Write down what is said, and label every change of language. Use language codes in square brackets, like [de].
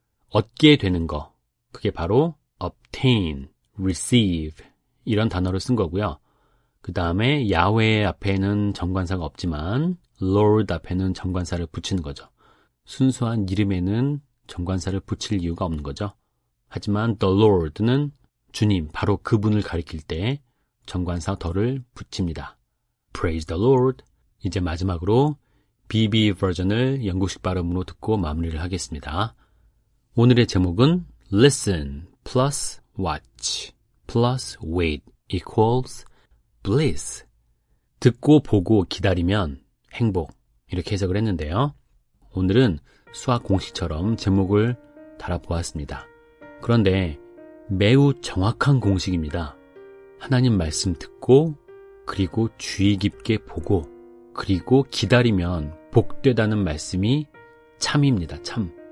[ko] 얻게 되는 거. 그게 바로 [en] obtain, receive [ko] 이런 단어를 쓴 거고요. 그 다음에 야훼 앞에는 정관사가 없지만 Lord 앞에는 정관사를 붙이는 거죠. 순수한 이름에는 정관사를 붙일 이유가 없는 거죠. 하지만 the Lord는 주님, 바로 그분을 가리킬 때 정관사 더를 붙입니다. [en] Praise the Lord. [ko] 이제 마지막으로 BB 버전을 영국식 발음으로 듣고 마무리를 하겠습니다. 오늘의 제목은 [en] Listen plus watch plus wait equals bliss. [ko] 듣고 보고 기다리면 행복. 이렇게 해석을 했는데요. 오늘은 수학 공식처럼 제목을 달아보았습니다. 그런데 매우 정확한 공식입니다. 하나님 말씀 듣고 그리고 주의 깊게 보고 그리고 기다리면 복되다는 말씀이 참입니다. 참.